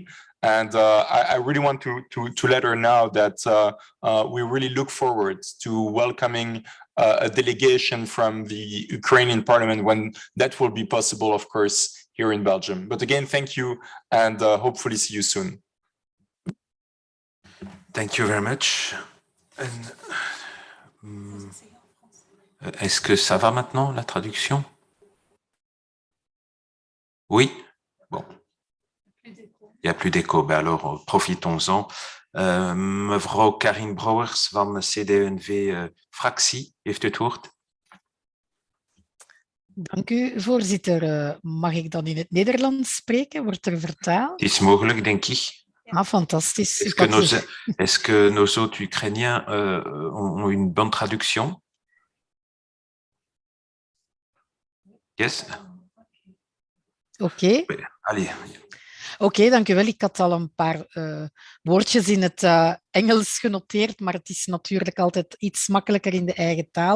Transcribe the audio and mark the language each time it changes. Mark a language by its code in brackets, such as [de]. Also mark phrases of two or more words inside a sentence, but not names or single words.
[en] And I really want to let her know that we really look forward to welcoming a delegation from the Ukrainian parliament when that will be possible, of course, here in Belgium. But again, thank you, and hopefully see you soon. Thank you very much. [fr] Est-ce que ça va maintenant, la traduction? Oui? Bon. Il n'y a plus d'écho. Ben alors, profitons-en. [nl] Mevrouw Karin Brouwers van CD&V-fractie heeft het woord. Dank u, voorzitter. Mag ik dan in het Nederlands spreken? Wordt er vertaald? Het is mogelijk, denk ik. Ah, fantastisch. [fr] Est-ce que nos hôtes ukrainiens ont une bonne traduction? Yes? [nl] Oké. Allez. Oké, dank u wel. Ik had al een paar woordjes in het Engels genoteerd, maar het is natuurlijk altijd iets makkelijker in de eigen taal.